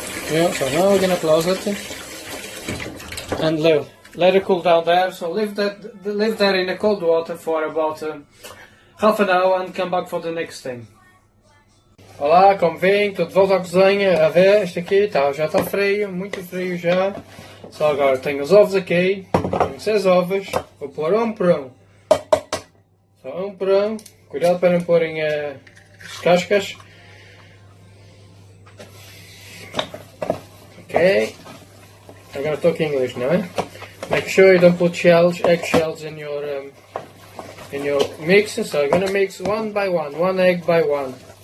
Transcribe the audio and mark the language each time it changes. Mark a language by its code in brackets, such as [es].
[en] Yeah, so now we're gonna close it, and let it cool down there. So leave that in the cold water for about half an hour and come back for the next thing. [pt] Olá, como veem, estou de volta à cozinha a ver, este aqui já está frio, muito frio já. Só agora tenho os ovos aqui, tenho 6 ovos, vou pôr um por um. Só um por um, cuidado para não porem as cascas. [en] Okay, I'm going to talk English now. Make sure you don't put eggshells in your mix. So I'm going to mix one by one egg by one.